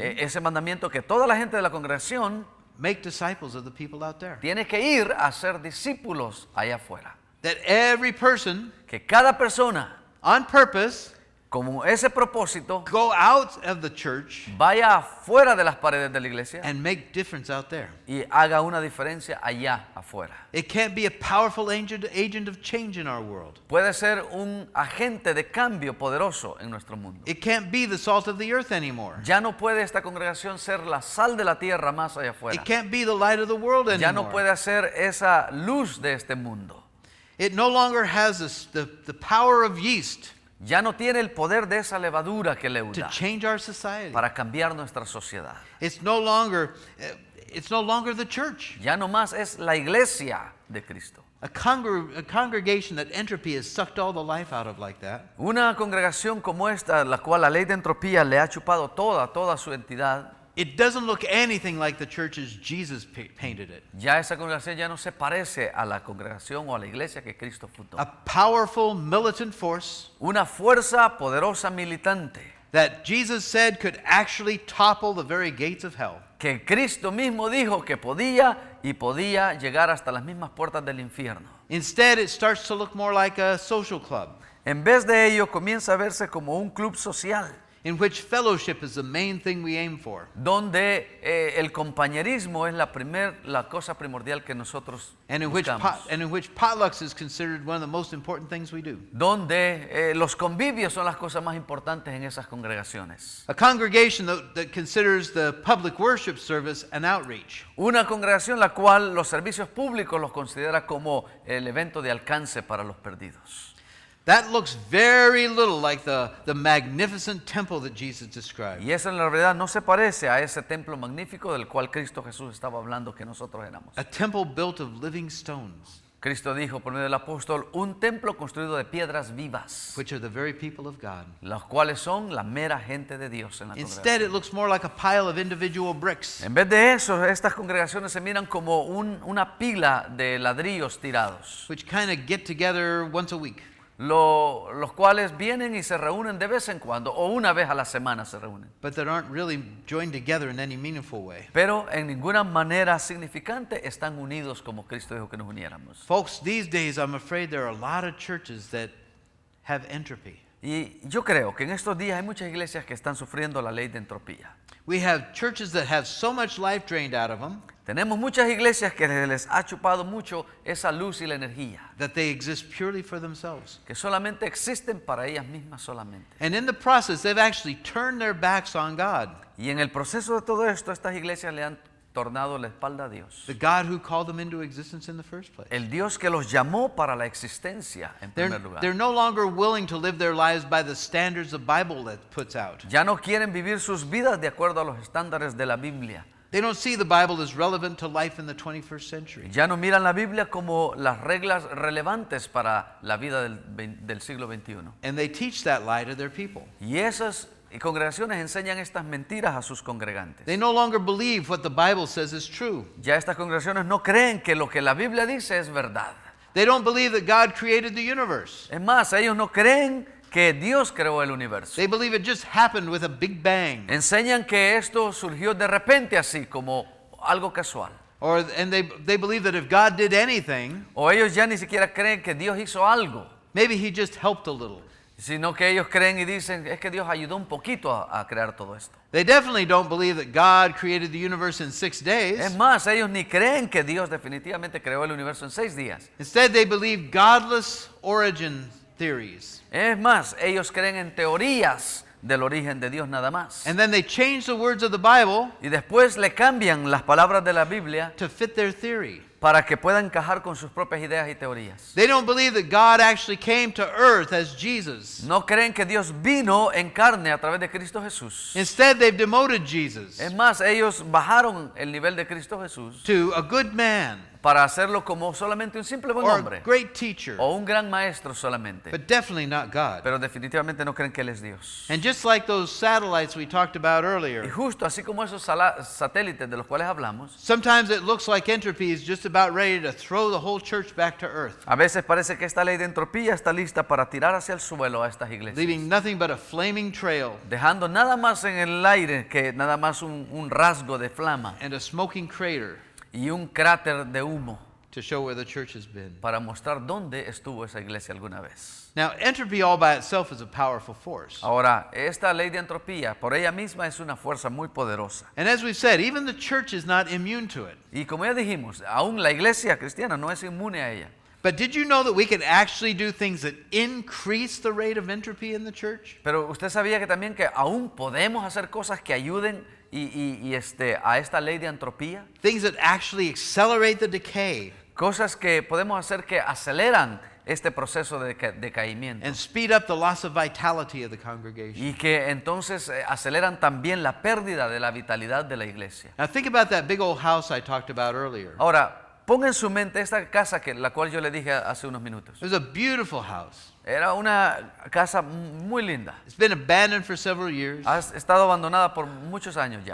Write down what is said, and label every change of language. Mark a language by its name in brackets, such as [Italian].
[Spanish] Ese mandamiento que toda la gente de la congregación [English] make disciples of the people out there. [Spanish] tiene que ir a ser discípulos allá afuera. [English] That every person, [Spanish] Que cada persona, [English] on purpose, [Spanish] como ese propósito, [English] go out of the church [Spanish] vaya afuera de las paredes de la iglesia [English] and make difference out there. [Spanish] y haga una diferencia allá afuera. [English] It can't be a powerful agent of change in our world. [Spanish] Puede ser un agente de cambio poderoso en nuestro mundo. [English] It can't be the salt of the earth anymore. [Spanish] Ya no puede esta congregación ser la sal de la tierra más allá afuera. [English] It can't be the light of the world [Spanish] Ya no [English] anymore. [Spanish] puede ser esa luz de este mundo. [English] It no longer has the power of yeast [Spanish] Ya no tiene el poder de esa levadura que [English] to [Spanish] leuda [English] change our society. [Spanish] para cambiar nuestra sociedad. [English] It's no longer the church. [Spanish] Ya no más es la iglesia de Cristo. [English] A congregation that entropy has sucked all the life out of like that [Spanish] Una congregación como esta, la cual la ley de entropía le ha chupado toda su entidad, [English] it doesn't look anything like the church as Jesus painted it. [Spanish] ya esa congregación ya no se parece a la congregación o a la iglesia que Cristo fundó. [English] A powerful militant force [Spanish] Una fuerza poderosa militante [English] that Jesus said could actually topple the very gates of hell. [Spanish] que Cristo mismo dijo que podía llegar hasta las mismas puertas del infierno. [English] Instead, it starts to look more like a social club [Spanish] En vez de ello, comienza a verse como un club social, [English] in which fellowship is the main thing we aim for. [Spanish] donde el compañerismo es la cosa primordial que nosotros [English] And in which [Spanish] buscamos. [English] potlucks is considered one of the most important things we do. [Spanish] Donde los convivios son las cosas más importantes en esas congregaciones. [English] A congregation that considers the public worship service an outreach. [Spanish] Una congregación la cual los servicios públicos los considera como el evento de alcance para los perdidos. [English] That looks very little like the magnificent temple that Jesus described. [Spanish] Y eso en la realidad no se parece a ese templo magnífico del cual Cristo Jesús estaba hablando que nosotros éramos. [English] A temple built of living stones, [Spanish] Cristo dijo por medio del apóstol, un templo construido de piedras vivas, [English] which are the very people of God. [Spanish] los cuales son la mera gente de Dios en la [English] Instead, [Spanish] congregación. [English] it looks more like a pile of individual bricks. [Spanish] En vez de eso, estas congregaciones se miran como una pila de ladrillos tirados, [English] Which kind of get together once a week. [Spanish] los cuales vienen y se reúnen de vez en cuando, o una vez a la semana se reúnen. [English] But that aren't really joined together in any meaningful way. [Spanish] Pero en ninguna manera significante están unidos como Cristo dijo que nos uniéramos. [English] Folks, these days I'm afraid there are a lot of churches that have entropy. [Spanish] Y yo creo que en estos días hay muchas iglesias que están sufriendo la ley de entropía. [English] We have churches that have so much life drained out of them [Spanish] Tenemos muchas iglesias que les ha chupado mucho esa luz y la energía, [English] that they exist purely for themselves. [Spanish] que solamente existen para ellas mismas solamente. [English] And in the process, they've actually turned their backs on God, [Spanish] Y en el proceso de todo esto, estas iglesias le han tornado la espalda a Dios. [English] the God who called them into existence in the first place. [Spanish] El Dios que los llamó para la existencia en primer lugar. [English] They're no longer willing to live their lives by the standards the Bible that puts out. [Spanish] Ya no quieren vivir sus vidas de acuerdo a los estándares de la Biblia. [English] They don't see the Bible as relevant to life in the 21st century. [Spanish] Ya no miran la Biblia como las reglas relevantes para la vida del siglo XXI. [English] And they teach that lie to their people. [Spanish] Y esas congregaciones enseñan estas mentiras a sus congregantes. [English] They no longer believe what the Bible says is true. [Spanish] Ya estas congregaciones no creen que lo que la Biblia dice es verdad. [English] They don't believe that God created the universe. [Spanish] Es más, ellos no creen que Dios creó el universo. [English] They believe it just happened with a big bang. [Spanish] Enseñan que esto surgió de repente así, como algo casual. [English] And they believe that if God did anything, [Spanish] O ellos ya ni siquiera creen que Dios hizo algo, [English] maybe he just helped a little. [Spanish] sino que ellos creen y dicen, es que Dios ayudó un poquito a crear todo esto. [English] They definitely don't believe that God created the universe in 6 days. [Spanish] Es más, ellos ni creen que Dios definitivamente creó el universo en 6 días. [English] Instead, they believe godless origin theories. [Spanish] Es más, ellos creen en teorías del origen de Dios nada más. [English] And then they change the words of the Bible [Spanish] Y después le cambian las palabras de la Biblia [English] to fit their theory. [Spanish] para que pueda encajar con sus propias ideas y teorías. [English] They don't believe that God actually came to earth as Jesus. [Spanish] No creen que Dios vino en carne a través de Cristo Jesús. [English] Instead, they've demoted Jesus [Spanish] Es más, ellos bajaron el nivel de Cristo Jesús [English] to a good man [Spanish] para hacerlo como solamente un simple buen [English] or a [Spanish] hombre [English] great teacher, [Spanish] o un gran maestro solamente. [English] but definitely not God. [Spanish] Pero definitivamente no creen que Él es Dios. [English] And just like those satellites we talked about [Spanish] Y [English] earlier, [Spanish] justo así como esos satélites de los cuales hablamos, [English] sometimes it looks like entropy is just about ready to throw the whole church back to earth, [Spanish] a veces parece que esta ley de entropía está lista para tirar hacia el suelo a estas iglesias, [English] leaving nothing but a flaming trail [Spanish] dejando nada más en el aire que nada más un rasgo de flama [English] and a smoking crater [Spanish] y un cráter de humo [English] to show where the church has been. [Spanish] para mostrar dónde estuvo esa iglesia alguna vez. [English] Now, entropy all by itself is a powerful force. [Spanish] Ahora, esta ley de entropía por ella misma es una fuerza muy poderosa. [English] And as we've said, even the church is not immune to it. [Spanish] Y como ya dijimos, aún la iglesia cristiana no es inmune a ella. [English] But did you know that we can actually do things that increase the rate of entropy in the church? [Spanish] Pero usted sabía que también que aún podemos hacer cosas que ayuden a esta ley de entropía. [English] Things that actually accelerate the decay [Spanish] Cosas que podemos hacer que aceleran este proceso de decaimiento. [English] and speed up the loss of vitality of the congregation. [Spanish] Y que entonces aceleran también la pérdida de la vitalidad de la iglesia. [English] Now think about that big old house I talked about earlier. [Spanish] Ahora, ponga en su mente esta casa la cual yo le dije hace unos minutos. [English] It was a beautiful house. [Spanish] Era una casa muy linda. [English] It's been abandoned for several years, [Spanish] Ha estado abandonada por muchos años ya.